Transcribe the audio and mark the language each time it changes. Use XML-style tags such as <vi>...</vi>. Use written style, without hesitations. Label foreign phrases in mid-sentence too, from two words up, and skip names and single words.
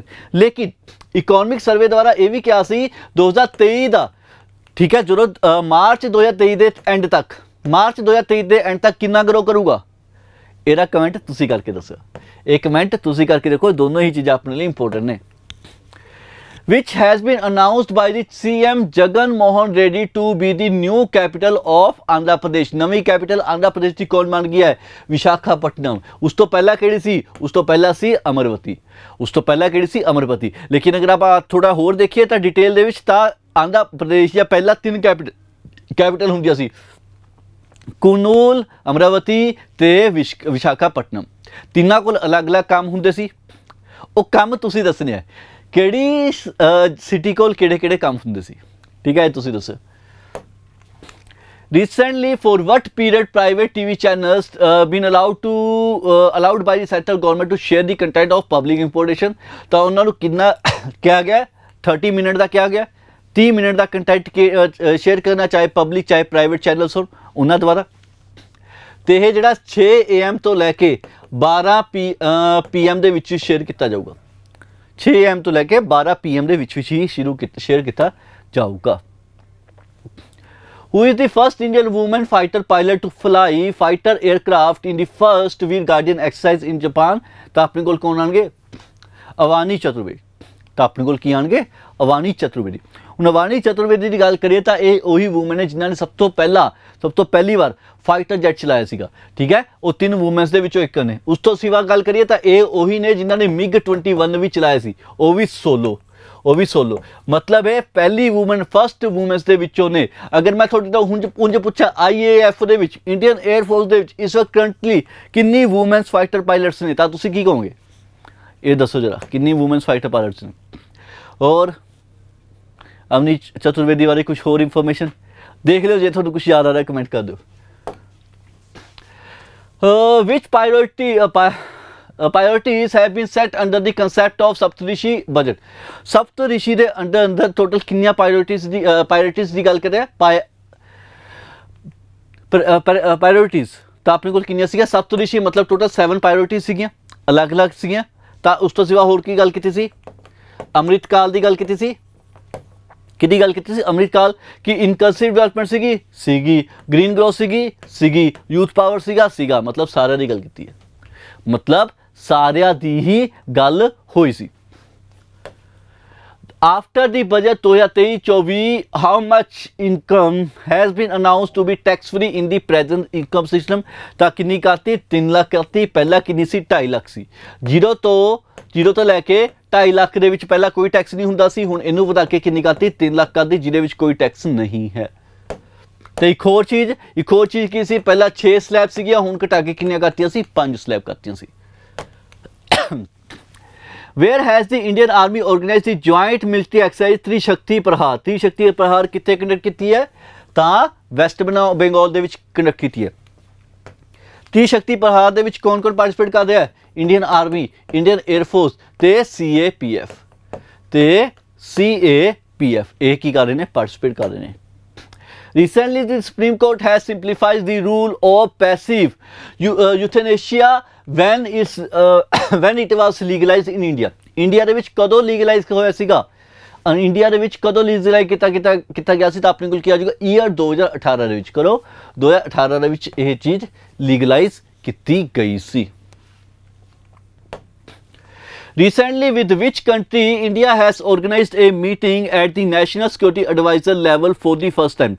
<pa>ਲੇਕਿਨ</pa> <en>economic survey</en> <pa>ਦੁਆਰਾ ਇਹ ਵੀ ਕਿਹਾ ਸੀ 2023 ਦਾ, ਠੀਕ ਹੈ, ਜਦੋਂ ਮਾਰਚ 2023 ਦੇ ਐਂਡ ਤੱਕ, ਮਾਰਚ 2023 ਦੇ ਐਂਡ ਤੱਕ ਕਿੰਨਾ ਗਰੋ ਕਰੂਗਾ? ਇਹਦਾ ਕਮੈਂਟ ਤੁਸੀਂ ਕਰਕੇ ਦੱਸੋ। ਇਹ ਕਮੈਂਟ ਤੁਸੀਂ ਕਰਕੇ ਦੇਖੋ, ਦੋਨੋਂ ਹੀ ਚੀਜ਼ਾਂ ਆਪਣੇ ਲਈ ਇੰਪੋਰਟੈਂਟ ਨੇ।</pa> <en>which has been announced by the CM Jagan Mohan Reddy to be the new capital of Andhra Pradesh।</en> <pa>ਨਵੀਂ ਕੈਪੀਟਲ ਆਂਧਰਾ ਪ੍ਰਦੇਸ਼ ਦੀ ਕੌਣ ਬਣ ਗਈ ਹੈ? ਵਿਸ਼ਾਖਾਪਟਨਮ। ਉਸ ਤੋਂ ਪਹਿਲਾਂ ਕਿਹੜੀ ਸੀ? ਉਸ ਤੋਂ ਪਹਿਲਾਂ ਸੀ ਅਮਰਵਤੀ। ਉਸ ਤੋਂ ਪਹਿਲਾਂ ਕਿਹੜੀ ਸੀ? ਅਮਰਵਤੀ। ਲੇਕਿਨ ਅਗਰ ਆਪਾਂ ਥੋੜਾ ਹੋਰ ਦੇਖੀਏ ਤਾਂ ਡਿਟੇਲ ਦੇ ਵਿੱਚ ਤਾਂ ਆਂਧਰਾ ਪ੍ਰਦੇਸ਼ ਦੀਆਂ ਪਹਿਲਾਂ 3 ਕੈਪੀਟਲ ਹੁੰਦੀਆਂ ਸੀ, ਕੁਰਨੂਲ, ਅਮਰਾਵਤੀ ਤੇ ਵਿਸ਼ਾਖਾਪਟਨਮ। ਤਿੰਨਾਂ ਕੋਲ ਅਲੱਗ-ਅਲੱਗ ਕੰਮ ਹੁੰਦੇ ਸੀ। ਉਹ ਕੰਮ ਤੁਸੀਂ ਦੱਸਣੇ ਆ ਕਿਹੜੀ ਸਿਟੀ ਕੋਲ ਕਿਹੜੇ ਕੰਮ ਹੁੰਦੇ ਸੀ। ਠੀਕ ਹੈ, ਇਹ ਤੁਸੀਂ ਦੱਸੋ।</pa> <en>Recently, for what period private TV channels been allowed by the central government to share the content of public information?</en> <pa>ਤਾਂ ਉਹਨਾਂ ਨੂੰ ਕਿੰਨਾ ਕਿਹਾ ਗਿਆ? 30 ਮਿੰਟ ਦਾ ਕਿਹਾ ਗਿਆ। 30 ਮਿੰਟ ਦਾ ਕੰਟੈਂਟ ਸ਼ੇਅਰ ਕਰਨਾ, ਚਾਹੇ ਪਬਲਿਕ ਚਾਹੇ</pa> <en>private channels</en> <pa>ਹੋਣ ਉਹਨਾਂ ਦੁਆਰਾ। ਤੇ ਇਹ ਜਿਹੜਾ 6 AM ਤੋਂ ਲੈ ਕੇ 12 PM ਦੇ ਵਿੱਚ ਸ਼ੇਅਰ ਕੀਤਾ ਜਾਊਗਾ। 6 AM ਤੋਂ ਲੈ ਕੇ 12 PM ਦੇ ਵਿੱਚ ਹੀ ਸ਼ੇਅਰ ਕੀਤਾ ਜਾਊਗਾ।</pa> <en>Who is the first Indian woman fighter pilot to fly fighter aircraft in the first Veer Guardian exercise in Japan?</en> <pa>ਤਾਂ ਆਪਣੇ ਕੋਲ ਕੌਣ ਆਣਗੇ? ਅਵਾਨੀ ਚਤੁਰਵੇਦੀ। ਤਾਂ ਆਪਣੇ ਕੋਲ ਕੀ ਆਣਗੇ? ਅਵਾਨੀ ਚਤੁਰਵੇਦੀ। ਹੁਣ ਅਵਾਨੀ ਚਤੁਰਵੇਦੀ ਦੀ ਗੱਲ ਕਰੀਏ ਤਾਂ ਇਹ ਉਹੀ ਵੂਮਨ ਨੇ ਜਿਨ੍ਹਾਂ ਨੇ ਸਭ ਤੋਂ ਪਹਿਲੀ ਵਾਰ</pa> <en>fighter jet</en> <pa>ਚਲਾਇਆ ਸੀਗਾ। ਠੀਕ ਹੈ, ਉਹ 3 ਵੂਮਨਸ ਦੇ ਵਿੱਚੋਂ ਇੱਕ ਨੇ। ਉਸ ਤੋਂ ਸਿਵਾ ਗੱਲ ਕਰੀਏ ਤਾਂ ਇਹ ਉਹੀ ਨੇ ਜਿਨ੍ਹਾਂ ਨੇ MiG-21 ਵੀ ਚਲਾਇਆ ਸੀ, ਉਹ ਵੀ ਸੋਲੋ। ਮਤਲਬ ਇਹ ਪਹਿਲੀ ਵੂਮਨ,</pa> <en>first womens</en> <pa>ਦੇ ਵਿੱਚੋਂ ਨੇ। ਅਗਰ ਮੈਂ ਤੁਹਾਡੇ ਤੋਂ ਉਂਝ ਪੁੱਛਾਂ IAF ਦੇ ਵਿੱਚ, ਇੰਡੀਅਨ 에ਅਰ ਫੋਰਸ ਦੇ ਵਿੱਚ ਇਸ ਵਕਤ ਕਰੰਟਲੀ ਕਿੰਨੀ</pa> <en>womens fighter pilots</en> <pa>ਨੇ, ਤਾਂ ਤੁਸੀਂ ਕੀ ਕਹੋਗੇ? ਇਹ ਦੱਸੋ ਜਰਾ, ਕਿੰਨੀ</pa> <en>womens fighter pilots</en> <pa>ਨੇ? ਔਰ ਅਵਨੀ ਚਤੁਰਵੇਦੀ ਬਾਰੇ ਕੁਝ ਹੋਰ ਇਨਫੋਰਮੇਸ਼ਨ?</pa> <hi>देख लो जे थोड़ा कुछ याद आ रहा है कमेंट कर दो।</hi> <en>विच priorities have been set under the concept of सप्तऋषि बजट।</en> <pa>सप्तऋषि ਦੇ ਅੰਦਰ ਟੋਟਲ ਕਿੰਨੀਆਂ priorities ਦੀ ਗੱਲ ਕਰ ਰਹੇ ਆ। प्रायोरिटीज़ ਤਾਂ ਆਪਣੇ ਕੋਲ ਕਿੰਨੀਆਂ ਸੀਗੀਆਂ। ਸਪਤਰਿਸ਼ੀ ਮਤਲਬ ਟੋਟਲ 7 ਪ੍ਰਾਇੋਰਟੀਜ਼ ਸੀਗੀਆਂ, ਅਲੱਗ-ਅਲੱਗ ਸੀਗੀਆਂ। ਤਾਂ ਉਸ ਤੋਂ ਸਿਵਾ ਹੋਰ ਕੀ ਗੱਲ ਕੀਤੀ ਸੀ, ਅੰਮ੍ਰਿਤ ਕਾਲ ਦੀ ਗੱਲ ਕੀਤੀ ਸੀ। ਕਿਹਦੀ ਗੱਲ ਕੀਤੀ ਸੀ, ਅੰਮ੍ਰਿਤ ਕਾਲ। ਕਿ</pa> <en>inclusive development</en> <pa>ਸੀਗੀ,</pa> <en>green growth</en> <pa>ਸੀਗੀ,</pa> <en>youth power</en> <pa>ਸੀਗਾ, ਮਤਲਬ ਸਾਰਿਆਂ ਦੀ ਗੱਲ ਕੀਤੀ ਹੈ, ਮਤਲਬ ਸਾਰਿਆਂ ਦੀ ਹੀ ਗੱਲ ਹੋਈ ਸੀ।</pa> <en>After the budget 2023-24, how much income has been announced to be tax free in the present income system?</en> <pa>ਤਾਂ ਕਿੰਨੀ ਕਰਤੀ, 3 ਲੱਖ ਕਰਤੀ। ਪਹਿਲਾਂ ਕਿੰਨੀ ਸੀ, 2.5 ਲੱਖ ਸੀ। ਜ਼ੀਰੋ ਤੋਂ ਲੈ ਕੇ 2.5 ਲੱਖ ਦੇ ਵਿੱਚ ਪਹਿਲਾਂ ਕੋਈ ਟੈਕਸ ਨਹੀਂ ਹੁੰਦਾ ਸੀ। ਹੁਣ ਇਹਨੂੰ ਵਧਾ ਕੇ ਕਿੰਨੀ ਕਰਤੀ, 3 ਲੱਖ ਕਰਤੀ, ਜਿਹਦੇ ਵਿੱਚ ਕੋਈ ਟੈਕਸ ਨਹੀਂ ਹੈ। ਤੇ ਇੱਕ ਹੋਰ ਚੀਜ਼ ਕੀ ਸੀ, ਪਹਿਲਾਂ 6 ਸਲੈਬ ਸੀਗੀਆਂ, ਹੁਣ ਘਟਾ ਕੇ ਕਿੰਨੀਆਂ ਕਰਤੀਆਂ ਸੀ, 5 ਸਲੈਬ ਕਰਤੀਆਂ ਸੀ।</pa> <en>Where has the Indian Army organized the joint military exercise त्रिशक्ति प्रहार?</en> <hi>त्रिशक्ति प्रहार कितने कंडक्ट की है,</hi> <pa>ਤਾਂ ਵੈਸਟ ਬੰਗਾਲ ਦੇ ਵਿੱਚ ਕੰਡਕਟ ਕੀਤੀ ਹੈ। त्रिशक्ति प्रहार ਦੇ ਵਿੱਚ ਕੌਣ ਪਾਰਟਿਸਿਪੇਟ ਕਰ ਰਿਹਾ ਹੈ, ਇੰਡੀਅਨ ਆਰਮੀ, ਇੰਡੀਅਨ 에ਅਰ ਫੋਰਸ ਤੇ CAPF ਇਹ ਕੀ ਕਰ ਰਹੇ ਨੇ, ਪਾਰਟਿਸਿਪੇਟ ਕਰ ਰਹੇ ਨੇ।</pa> <en>Recently, the Supreme Court has simplified the rule of passive euthanasia when it was legalized in India.</en> <pa>ਇੰਡੀਆ ਦੇ ਵਿੱਚ ਕਦੋਂ ਲੀਗਲਾਈਜ਼ ਹੋਇਆ ਸੀਗਾ, ਇੰਡੀਆ ਦੇ ਵਿੱਚ ਕਦੋਂ ਲੀਗਲਾਈਜ਼ ਕੀਤਾ ਗਿਆ ਸੀ, ਤਾਂ ਆਪਣੇ ਕੋਲ ਕੀ ਆ ਜਾਊਗਾ, ਈਅਰ 2018 ਦੇ ਵਿੱਚ। ਕਰੋ 2018 ਦੇ ਵਿੱਚ ਇਹ ਚੀਜ਼ ਲੀਗਲਾਈਜ਼ ਕੀਤੀ ਗਈ ਸੀ।</pa> <en>Recently, with which country India has organized a meeting at the National Security Advisor level for the first time?</en>